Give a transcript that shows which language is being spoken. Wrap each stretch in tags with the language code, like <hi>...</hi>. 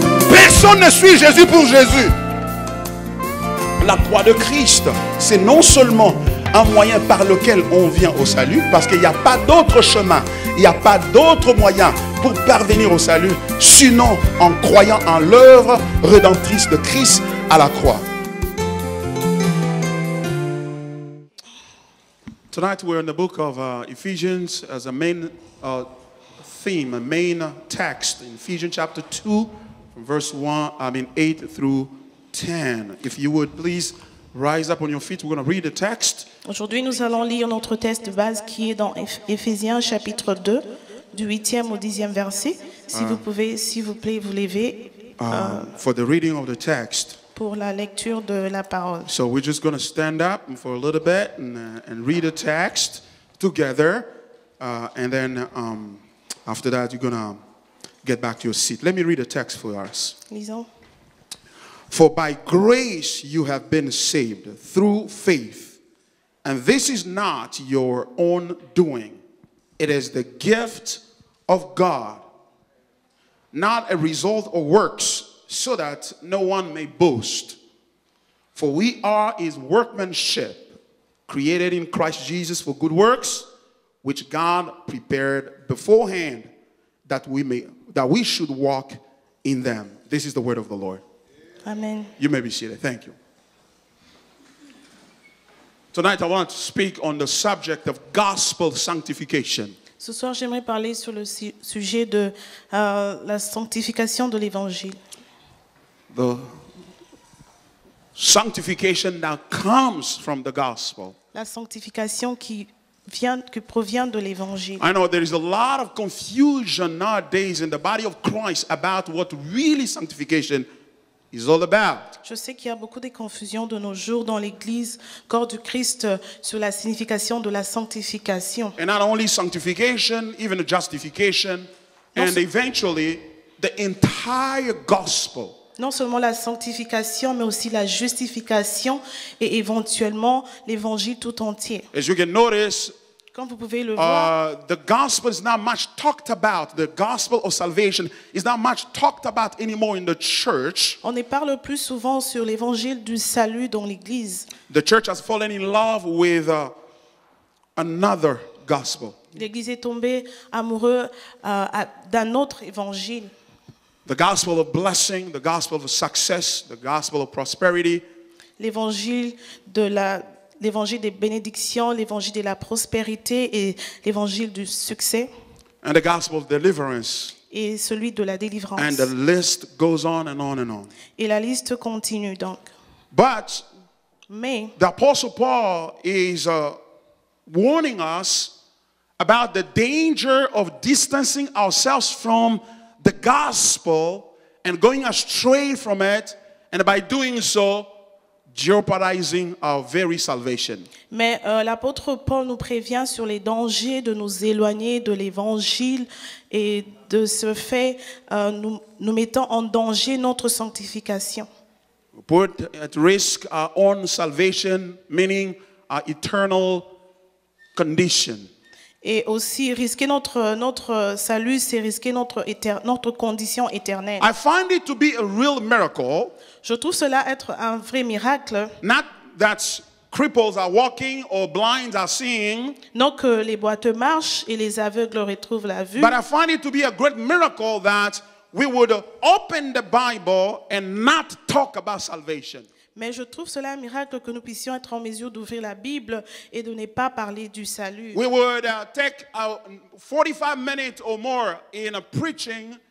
<fr>Personne ne suit Jésus pour Jésus. La croix de Christ, c'est non seulement un moyen par lequel on vient au salut, parce qu'il n'y a pas d'autre chemin, il n'y a pas d'autre moyen pour parvenir au salut, sinon en croyant en l'œuvre rédemptrice de Christ à la croix.</fr> <en>Tonight we're in the book of Ephesians as a main theme, a main text in Ephesians chapter 2, from verse 8 through 10. If you would please rise up on your feet, we're going to read the text.</en> <fr>Aujourd'hui, nous allons lire notre texte de base qui est dans Éphésiens chapitre 2, du 8e au 10e verset. Si vous pouvez, s'il vous plaît, vous lever</fr> <en>for the reading of the text.</en> <fr>Pour la lecture de la parole.</fr> <en>So we're just going to stand up for a little bit and read the text together. And then after that, you're going to get back to your seat. Let me read the text for us.</en> <fr>Lisons.</fr> <en>For by grace you have been saved through faith. And this is not your own doing. It is the gift of God, not a result of works, so that no one may boast. For we are his workmanship, created in Christ Jesus for good works, which God prepared beforehand that we should walk in them. This is the word of the Lord. Amen. You may be seated. Thank you. Tonight I want to speak on the subject of gospel sanctification.</en> <fr>Ce soir, j'aimerais parler sur le sujet de la sanctification de l'évangile.</fr> <en>The sanctification that comes from the gospel.</en> <fr>La sanctification qui provient de l'évangile.</fr> <en>I know there is a lot of confusion nowadays in the body of Christ about what really sanctification is all about.</en> <fr>Je sais qu'il y a beaucoup de confusion de nos jours dans l'église, corps du Christ, sur la signification de la sanctification.</fr> <en>And not only sanctification, even the justification, and eventually the entire gospel.</en> <fr>Non seulement la sanctification, mais aussi la justification et éventuellement l'évangile tout entier.</fr> <en>As you can notice,</en> <fr>comme vous pouvez le voir,</fr> <en>the gospel is not much talked about. The gospel of salvation is not much talked about anymore in the church.</en> <fr>On ne parle plus souvent sur l'évangile du salut dans l'église.</fr> <en>The church has fallen in love with another gospel.</en> <fr>L'église est tombée amoureuse d'un autre évangile.</fr> <en>The gospel of blessing, the gospel of success, the gospel of prosperity.</en> <fr>L'évangile des bénédictions, l'évangile de la prospérité et l'évangile du succès.</fr> <en>And the gospel of deliverance.</en> <fr>Et celui de la délivrance.</fr> <en>And the list goes on and on and on.</en> <fr>Et la liste continue donc.</fr> <en>Mais the Apostle Paul is warning us about the danger of distancing ourselves from the gospel and going astray from it, and by doing so, jeopardizing our very salvation.</en> <fr>Mais l'apôtre Paul nous prévient sur les dangers de nous éloigner de l'évangile et de ce fait, nous mettons en danger notre sanctification.</fr> <en>Put at risk our own salvation, meaning our eternal condition.</en> <fr>Et aussi, risquer notre salut, c'est risquer notre condition éternelle.</fr> <en>I find it to be a real miracle.</en> <fr>Je trouve cela être un vrai miracle.</fr> <en>Not that cripples are walking or blinds are seeing.</en> <fr>Non que les boiteux marchent et les aveugles retrouvent la vue.</fr> <en>But I find it to be a great miracle that we would open the Bible and not talk about salvation.</en> <fr>Mais je trouve cela un miracle que nous puissions être en mesure d'ouvrir la Bible et de ne pas parler du salut.</fr> <en>We would take 45 minutes or more in a preaching.</en>